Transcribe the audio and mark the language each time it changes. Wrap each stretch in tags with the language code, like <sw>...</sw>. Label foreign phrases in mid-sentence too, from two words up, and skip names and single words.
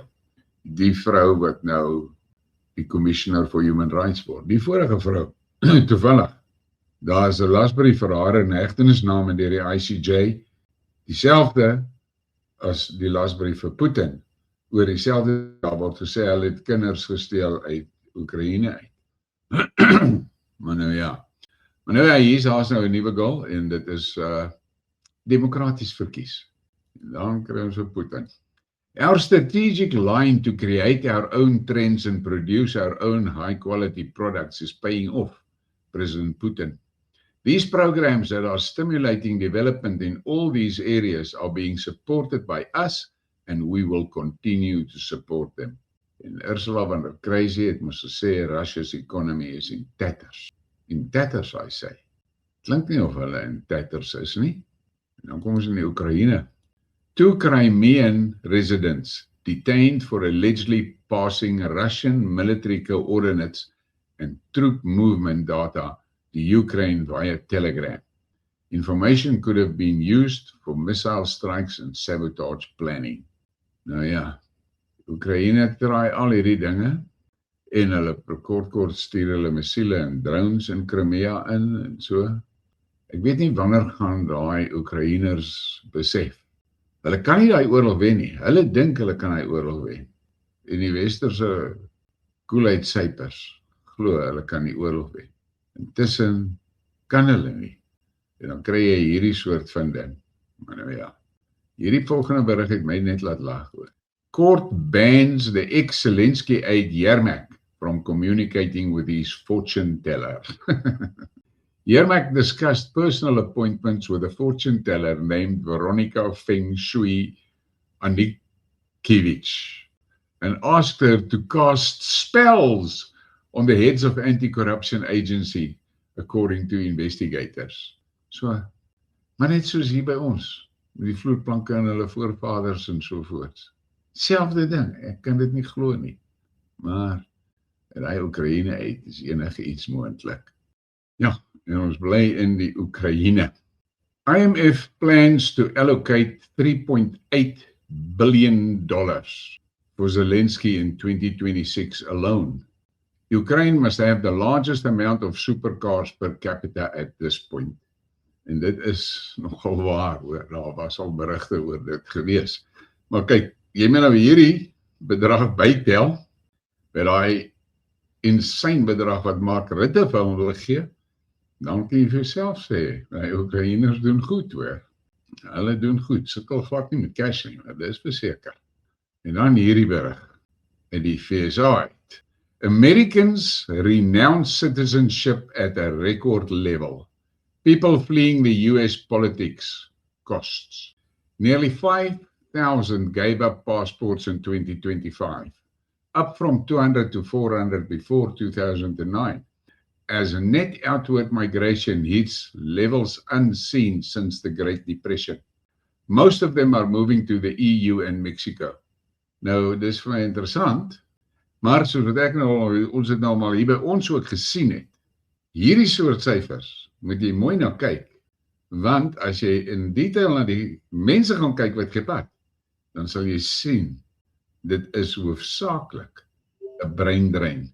<af>Die vrou wat nou die</af> <en>Commissioner for Human Rights</en> <af>word, die vorige vrou, toevallig, daar is 'n lasbrief vir haar in hegtenisname deur die ICJ, dieselfde as die lasbrief vir Putin, oor dieselfde dag word gesê, hulle het kinders gesteel uit Oekraïne uit. Maar nou ja. Maar nou ja, hier is nou 'n nuwe goal en dit is demokraties verkies. En dan kry ons op Putin.</af> <en>Our strategic line to create our own trends and produce our own high-quality products is paying off, President Putin. These programs that are stimulating development in all these areas are being supported by us, and we will continue to support them.</en> <af>En Ursula von der Crazy het mos gesê,</af> <en>Russia's economy is in tatters. In tatters, I say.</en> <af>Klink nie of hulle</af> <en>in tatters</en> <af>is nie. En dan kom ons in die Oekraïne.</af> <en>2 Crimean residents detained for allegedly passing Russian military coordinates and troop movement data to Ukraine via Telegram. Information could have been used for missile strikes and sabotage planning.</en> <af>Nou ja, Oekraïne draai al hierdie dinge en hulle kort stuur hulle missiele en drones in Crimea in en so. Ek weet nie wanneer gaan daai Oekraïners besef. Hulle kan nie daai oorlog wen nie. Hulle dink hulle kan daai oorlog wen. En die westerse koelheidsypers glo hulle kan die oorlog wen. Intussen kan hulle nie. En dan kry jy hierdie soort van ding. Maar nou ja, hierdie volgende berig het my net laat lag hoor.</af> <en>Court bans the ex-Zelensky aide Yermak from communicating with his fortune teller. Yermak discussed personal appointments with a fortune teller named Veronica Feng Shui Anikiewicz and asked her to cast spells on the heads of anti-corruption agency, according to investigators.</en> <af>So, maar net soos hier by ons, met die vloerplanke en hulle voorvaders en sovoorts. Selfde ding, ek kan dit nie glo nie. Maar in die Oekraïne uit is enige iets moontlik. Ja, en ons bly in die Oekraïne.</af> <en>IMF plans to allocate $3.8 billion for Zelensky in 2026 alone. Ukraine must have the largest amount of supercars per capita at this point.</en> <af>En dit is nogal waar, hoor. Daar was al berigte oor dit gewees. Maar kyk, jy moet nou hierdie bedrag bytel, by daai insane bedrag wat Mark Rutte vir hom wil gee, dan kan jy vir jouself sê, die Oekraïners doen goed, hoor. Hulle doen goed, sukkel glad nie met cash nie, maar dit is verseker. En dan hierdie berig, in die FSA uit.</af> <en>Americans renounce citizenship at a record level. People fleeing the US politics costs. Nearly 5,000 gave up passports in 2025, up from 200 to 400 before 2009, as net outward migration hits levels unseen since the Great Depression. Most of them are moving to the EU and Mexico.</en> <af>Nou, dis vir my interessant, maar soos wat ek nou, ons het nou al hier by ons ook gesien het, hierdie soort syfers, moet jy mooi na kyk, want as jy in detail na die mense gaan kyk wat gepak, dan sal jy sien, dit is hoofsaaklik 'n breindrein.</af>